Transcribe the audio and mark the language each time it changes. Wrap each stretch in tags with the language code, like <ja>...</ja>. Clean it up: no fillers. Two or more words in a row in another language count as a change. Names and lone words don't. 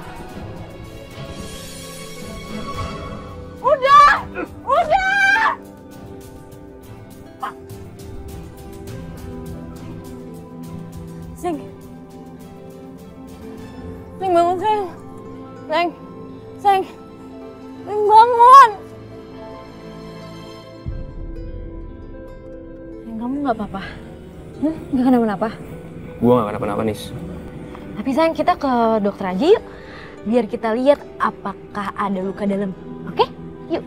<id>Udah! Udah! Seng. Seng, bangun, Seng. Seng. Seng. Seng, bangun. Seng, kamu nggak apa-apa? Nggak kenapa-napa? Gua nggak kenapa-napa, Nis. Tapi sayang, kita ke dokter aja yuk. Biar kita lihat apakah ada luka dalam. Oke? Yuk.</id>